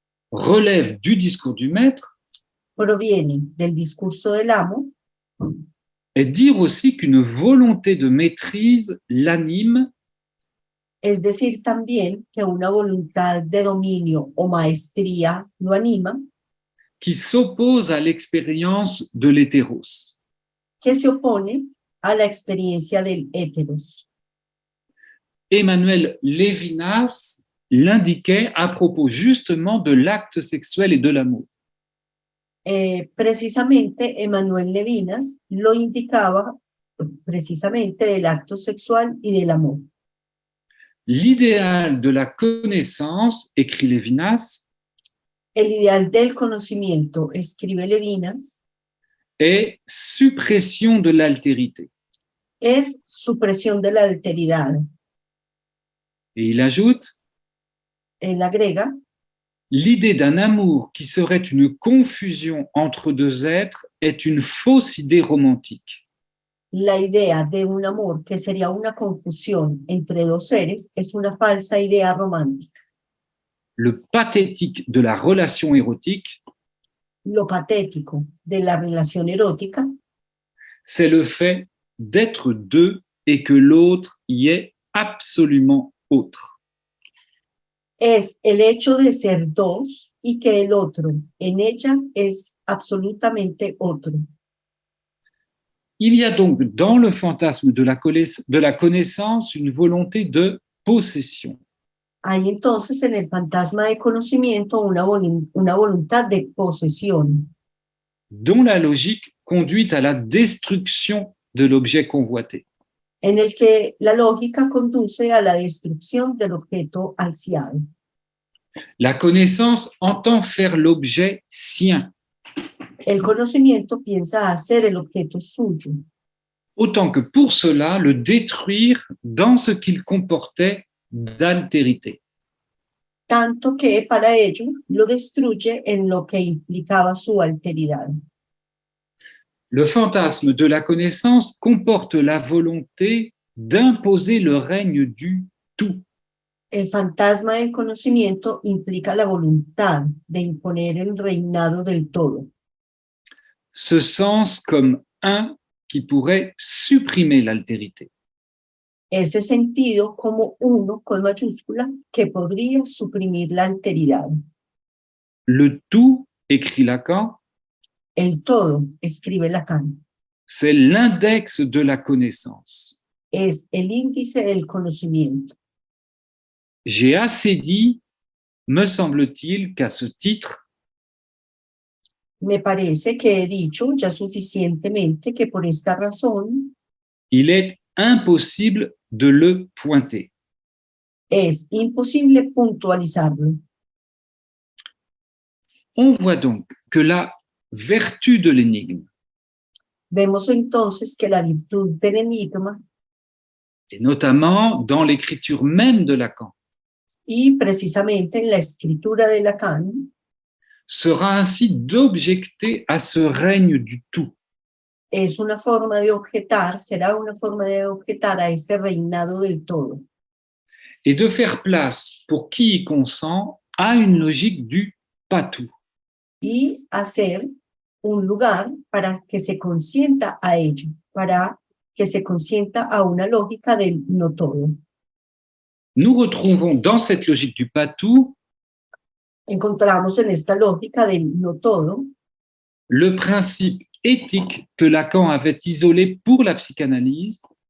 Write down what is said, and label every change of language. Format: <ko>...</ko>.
<fr>relève du discours du maître</fr> <es>proviene del discurso del amo</es> <fr>est dire aussi qu'une volonté de maîtrise l'anime</fr> <es>es decir también que una voluntad de dominio o maestría lo anima,</es> <fr>qui s'oppose à l'expérience de l'hétéros.</fr> <es>que se opone a la experiencia del héteros.</es> <fr>Emmanuel Lévinas l'indiquait à propos justement de l'acte sexuel et de l'amour.</fr> <es>Precisamente Emmanuel Levinas lo indicaba precisamente del acto sexual y del amor.</es> <fr>L'idéal de la connaissance, écrit Lévinas,</fr> <es>El ideal del conocimiento, escribe Levinas,</es> <fr>est suppression de l'altérité.</fr> <es>es supresión de la alteridad.</es> <fr>Et il ajoute,</fr> <es>Él agrega,</es> <fr>l'idée d'un amour qui serait une confusion entre deux êtres est une fausse idée romantique.</fr> <es>la idea de un amor que sería una confusión entre dos seres es una falsa idea romántica.</es> <fr>Le pathétique de la relation érotique,</fr> <es>Lo patético de la relación erótica</es> <fr>c'est le fait d'être deux et que l'autre y est absolument autre.</fr> <es>es el hecho de ser dos y que el otro en ella es absolutamente otro.</es> <fr>Il y a donc dans le fantasme de la connaissance une volonté de possession.</fr> <es>Hay entonces en el fantasma de conocimiento una voluntad de posesión,</es> <fr>dont la logique conduit à la destruction de l'objet convoité.</fr> <es>en el que la lógica conduce a la destrucción del objeto ansiado.</es> <fr>La connaissance entend faire l'objet sien,</fr> <es>El conocimiento piensa hacer el objeto suyo,</es> <fr>autant que pour cela le détruire dans ce qu'il comportait d'altérité.</fr> <es>tanto que para ello lo destruye en lo que implicaba su alteridad.</es> <fr>Le fantasme de la connaissance comporte la volonté d'imposer le règne du tout.</fr> <es>El fantasma del conocimiento implica la voluntad de imponer el reinado del todo.</es> <fr>Ce sens comme un qui pourrait supprimer l'altérité.</fr> <es>Ese sentido como uno con mayúscula que podría suprimir la alteridad.</es> <fr>Le tout, écrit Lacan,</fr> <es>El todo, escribe Lacan,</es> <fr>c'est l'index de la connaissance.</fr> <es>es el índice del conocimiento.</es> <fr>J'ai assez dit, me semble-t-il, qu'à ce titre,</fr> <es>Me parece que he dicho ya suficientemente que por esta razón</es> <fr>il est impossible de le pointer.</fr> <es>es imposible puntualizarlo.</es> <fr>On voit donc que la vertu de l'énigme,</fr> <es>Vemos entonces que la virtud del enigma,</es> <fr>et notamment dans l'écriture même de Lacan,</fr> <es>y precisamente en la escritura de Lacan,</es> <fr>sera ainsi d'objecter à ce règne du tout,</fr> <es>es una forma de objetar, será una forma de objetar a este reinado del todo,</es> <fr>et de faire place, pour qui y consent, à une logique du pas tout.</fr> <es>y hacer un lugar para que se consienta a ello, para que se consienta a una lógica del no todo.</es> <fr>Nous retrouvons dans cette logique du pas tout</fr> <es>Encontramos en esta lógica del no todo</es> <fr>le principe éthique que Lacan avait isolé pour la psychanalyse</fr>